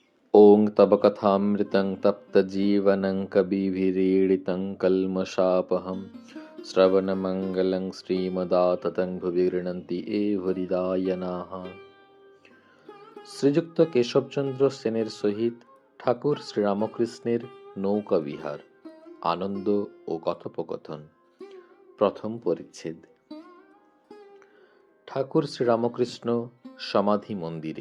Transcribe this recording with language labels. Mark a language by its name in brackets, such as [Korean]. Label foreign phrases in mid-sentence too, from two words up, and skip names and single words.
[Sanskrit] ॐ तव कथामृतं तप्तजीवनं कविभिरीडितं कल्मषापहं श्रवणमङ्गलं श्रीमदाततं भुवि गृह्णन्ति এ হরিদায়নাः। [Bangla] শ্রীযুক্ত কেশবচন্দ্র সেনের সহিত ঠাকুর শ্রীরামকৃষ্ণের নৌকা বিহার, আনন্দ ও কথোপকথন। প্রথম পরিচ্ছেদ। ঠাকুর শ্রীরামকৃষ্ণ সমাধি মন্দিরে।